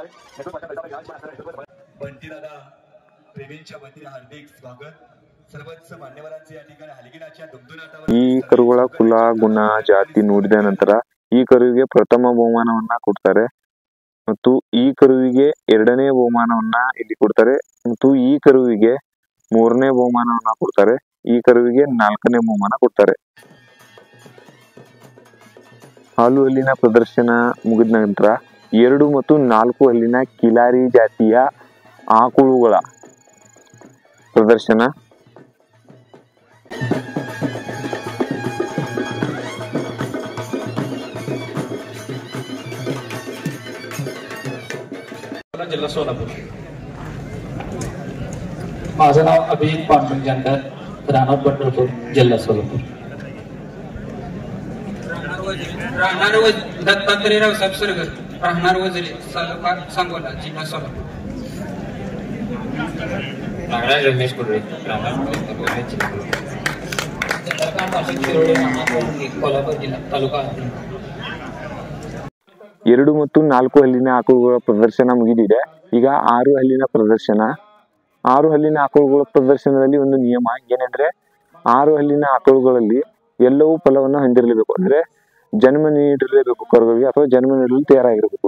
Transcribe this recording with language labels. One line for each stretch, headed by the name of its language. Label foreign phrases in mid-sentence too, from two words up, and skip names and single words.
Kannada: ಈ ಕರುಗಳ ಕುಲ, ಗುಣ, ಜಾತಿ ನೋಡಿದ ನಂತರ ಈ ಕರುವಿಗೆ ಪ್ರಥಮ ಬಹುಮಾನವನ್ನ ಕೊಡ್ತಾರೆ ಮತ್ತು ಈ ಕರುವಿಗೆ 2ನೇ ಬಹುಮಾನವನ್ನ ಇಲ್ಲಿ ಕೊಡ್ತಾರೆ ಮತ್ತು ಈ ಕರುವಿಗೆ 3ನೇ ಬಹುಮಾನವನ್ನ ಕೊಡ್ತಾರೆ. ಈ ಕರುವಿಗೆ 4ನೇ ಬಹುಮಾನ ಕೊಡ್ತಾರೆ. ಹಾಲು ಹಲ್ಲಿನ ಪ್ರದರ್ಶನ ಮುಗಿದ ನಂತರ 2 ಮತ್ತು 4 ಹಲ್ಲಿನ ಕಿಲಾರಿ ಜಾತಿಯ ಆಕಳುಗಳ ಪ್ರದರ್ಶನ.
Marathi: जिल्हा सोलापूर. माझं नाव अभिजित पांडुरंग जानकर, राहणार पंढरपूर, जिल्हा सोलापूर. राहणार दत्तात्रय रावसाहेब सरगर, राहणार वजरे, तालुका सांगोला, जिल्हा सोलापूर. राहणार रमेश कुर्रे, राहणार कोल्हापूर जिल्हा, तालुका
Kannada: 2 ಮತ್ತು 4 ಹಲ್ಲಿನ ಆಕಳುಗಳ ಪ್ರದರ್ಶನ ಮುಗಿದಿದೆ. ಈಗ 6 ಹಲ್ಲಿನ ಪ್ರದರ್ಶನ. 6 ಹಲ್ಲಿನ ಆಕಳುಗಳ ಪ್ರದರ್ಶನದಲ್ಲಿ ಒಂದು ನಿಯಮ ಏನಂದ್ರೆ, 6 ಹಲ್ಲಿನ ಆಕಳುಗಳಲ್ಲಿ ಎಲ್ಲವೂ ಫಲವನ್ನ ಹೊಂದಿರಲೇಬೇಕು. ಅಂದ್ರೆ ಜನ್ಮ ನೀಡಿರಲೇಬೇಕು ಕರುಗಳಿಗೆ, ಅಥವಾ ಜನ್ಮ ನೀಡಲು ತಯಾರಾಗಿರ್ಬೇಕು.